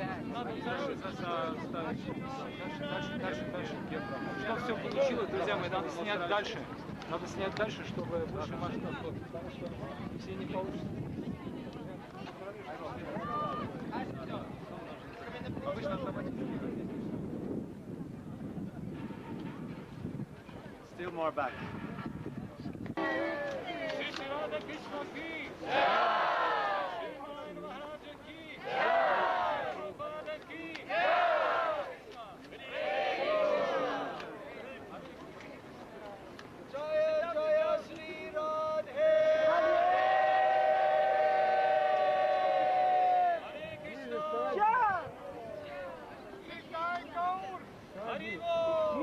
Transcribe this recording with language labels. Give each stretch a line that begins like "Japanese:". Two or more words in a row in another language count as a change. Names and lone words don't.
Russian: надо дальше ставить. Дальше. Чтобы все получилось, друзья мои, надо снять дальше. Надо снять дальше, чтобы больше масштаб был. Потому что все не получится. Обычно автоматически.
English: Still more back.
Hindi: श्रील कृष्ण की! महाराजा की! प्रभुपाद की! जय जय श्री राधे! हरे कृष्ण! कृष्ण गौर! हरि बोल!